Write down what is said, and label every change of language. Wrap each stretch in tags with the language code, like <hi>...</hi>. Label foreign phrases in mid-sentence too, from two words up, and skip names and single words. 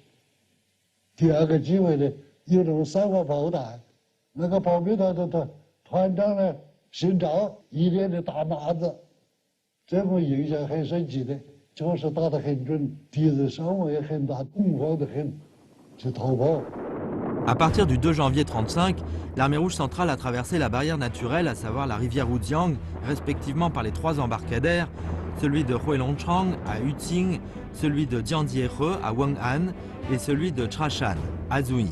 <zh>第2个机会呢，有那种3发炮弹，那个保镖团的团长呢姓赵，一脸的大麻子，这我印象很深记得，就是打得很准，敌人伤亡也很大，恐慌得很，就逃跑。</zh> <fr>À partir du 2 janvier 1935, l'armée rouge centrale a traversé la barrière naturelle, à savoir la rivière Wujiang, respectivement par les 3 embarcadères, celui de Huilongchang à Yuting, celui de Jianjiehe à Weng'an et celui de Trashan à Zhuyi.</fr>